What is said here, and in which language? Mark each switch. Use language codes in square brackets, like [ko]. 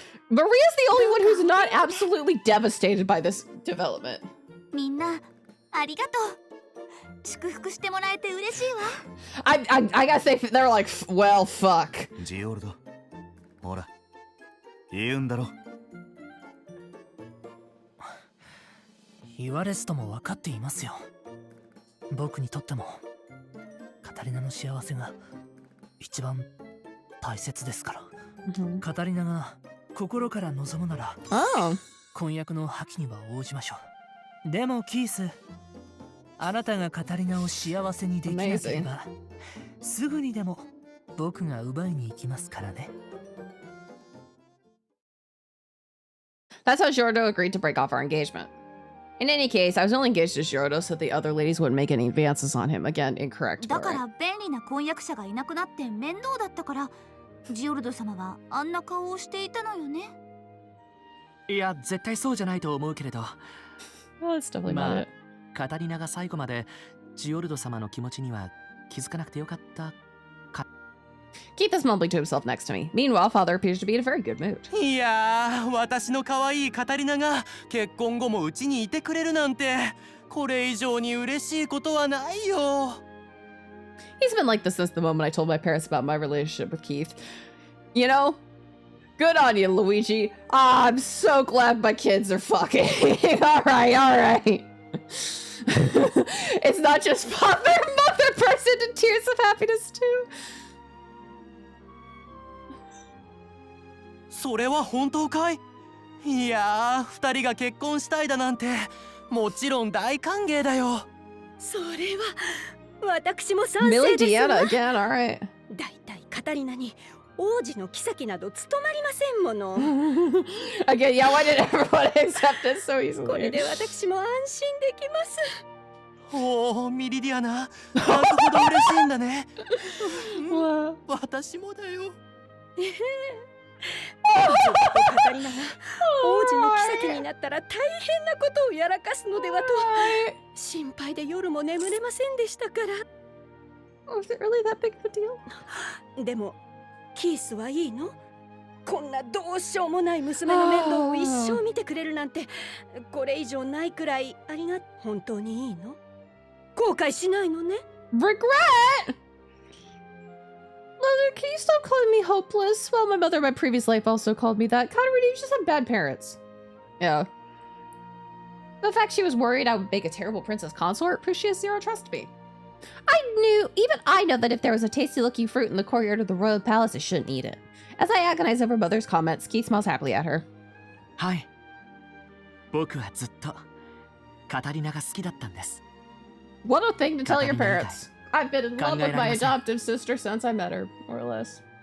[en] Maria's the only one who's not absolutely devastated by this development. [ja] みんなありがとう。祝福してもらえて嬉しいわ。 [en] I gotta say, they're like, well, fuck. [ja] ジオルド、ほら、言うんだろ。言われずとも分かっていますよ。僕にとってもカタリナの幸せが一番大切ですから。カタリナが心から望むなら、婚約の破棄には応じましょう。でもキース、あなたがカタリナを幸せにできなければ、すぐにでも僕が奪いに行きますからね。 [en] That's how Giordo agreed to break off our engagement. In any case, I was only engaged to Giordo so the other ladies wouldn't make any advances on him. Again, incorrect. [ja] だから便利な婚約者がいなくなって面倒だったから、ジオルド様はあんな顔をしていたのよね。いや、絶対そうじゃないと思うけれど。まあ、カタリナが最後までジオルド様の気持ちには気づかなくてよかったか。 [en] Keith is mumbling to himself next to me. Meanwhile, father appears to be in a very good mood. [ja] いやー、私の可愛いカタリナが結婚後もうちにいてくれるなんて、これ以上に嬉しいことはないよ。 [en] He's been like this since the moment I told my parents about my relationship with Keith. You know, good on you, Luigi. I'm so glad my kids are fucking. All right. It's not just father and mother burst into tears of happiness too. [ja] それは本当かい？いやー、二人が結婚したいだなんて、もちろん大歓迎だよ。それは私も賛成ですわ。 [en] Millie Deanna again, all right. [ja] だいたいカタリナに王子の妃など務まりませんもの。 [en] Again, yeah, why did everyone accept it so easily? [ja] これで私も安心できます。おお、ミリディアナ、なんとほど嬉しいんだね。私もだよ。カタリナが王子の妃になったら大変なことをやらかすのではと心配で夜も眠れませんでしたから。 [en] Was it really that big of a deal? [ja] でもキースはいいの？こんなどうしようもない娘の面倒を一生見てくれるなんて、これ以上ないくらい本当にいいの？後悔しないのね？ [en] Regret? Mother, can you stop calling me hopeless? Well, my mother in my previous life also called me that. Katarina, you just have bad parents. Yeah. The fact she was worried I would make a terrible princess consort proves she has zero trust in me. Even I know that if there was a tasty-looking fruit in the courtyard of the royal palace, I shouldn't eat it. As I agonize over mother's comments, Keith smiles happily at her. [ja] はい。僕はずっとカタリナが好きだったんです。 [en] What a thing to tell your parents. I've been in love with my adoptive sister since I met her, more or less.